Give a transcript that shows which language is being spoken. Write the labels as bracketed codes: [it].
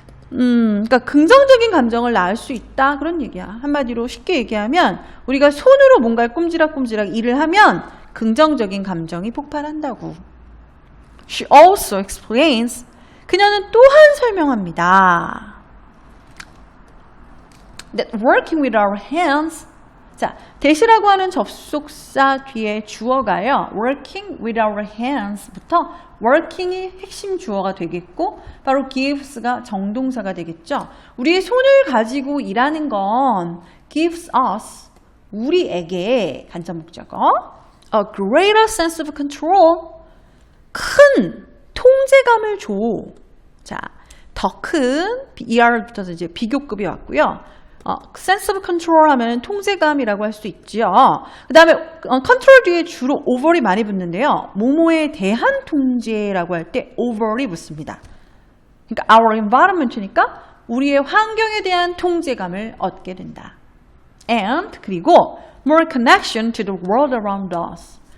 [ko] 그러니까 긍정적인 감정을 낳을 수 있다. 그런 얘기야. 한마디로 쉽게 얘기하면 우리가 손으로 뭔가를 꼼지락꼼지락 일을 하면 긍정적인 감정이 폭발한다고. [en] She also explains. [ko] 그녀는 또한 설명합니다. [en] That working with our hands. [ko] 자, that이라고 하는 접속사 뒤에 주어가요. working with our hands부터 working이 핵심 주어가 되겠고 바로 gives가 정동사가 되겠죠. 우리의 손을 가지고 일하는 건 gives us, 우리에게 간접 목적어 [en] a greater sense of control, [ko] 큰 통제감을 줘. 자, 더 큰 ER부터 이제 비교급이 왔고요. sense of control 하면 통제감이라고 할 수 있죠. 그 다음에 control 뒤에 주로 over이 많이 붙는데요. 뭐뭐에 대한 통제라고 할 때 over이 붙습니다. 그러니까 [en] our environment [ko] 니까 우리의 환경에 대한 통제감을 얻게 된다. [en] And [ko] 그리고 [en] more connection to the world around us.